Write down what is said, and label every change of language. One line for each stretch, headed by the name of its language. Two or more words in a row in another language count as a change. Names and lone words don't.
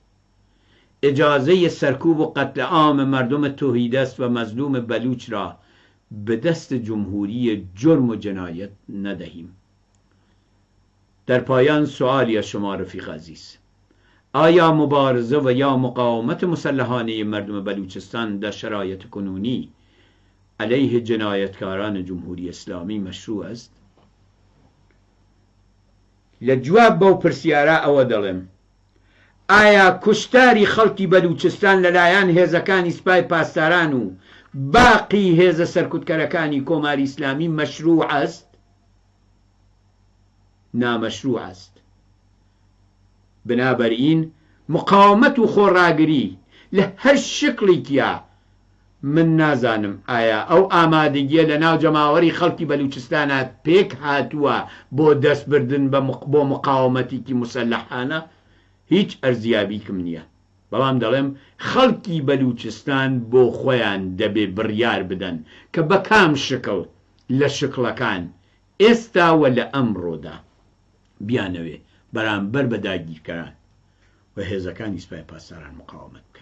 Persian: اجازه سرکوب و قتل عام مردم توحیدست و مظلوم بلوچ را به دست جمهوری جرم و جنایت ندهیم. در پایان سوالی از شما رفیق عزیز: آیا مبارزه و یا مقاومت مسلحانه مردم بلوچستان در شرایط کنونی علیه جنایتکاران جمهوری اسلامی مشروع است؟
Central Kurdish: لجواب بەو پرسیارە ئەوە دەڵێم: ئایا کوشتاری خەڵکی بەلوچستان لەلایەن هێزەکانی سپای پاسداران و باقی هێزە سەرکوتکەرەکانی کۆماری ئیسلامی مەشروع است؟
Persian: نامەشروع است. بنابراین مقاومت
Central Kurdish: و خۆڕاگری لە هەر شکڵێکیە من نازانم ئایا ئەو ئامادەگیە لە ناو جەماوەری خەڵکی بەلوچستانە پێک هاتووە بۆ دەستبردن بۆ مقاومەتێکی مسلحانە. هیچ ئەرزیابیکم نییە، بەڵام دەڵێم خەڵکی بەلوچستان بۆ خۆیان دەبێ بڕیار بدەن کە بە کام شکڵ لە شکڵەکان ئێستاوە لە ئەمڕۆدا بیانەوێ بەرامبەر بە داگیرکەران و هێزەکانی سپای پاسداران مقاومەت بکەن.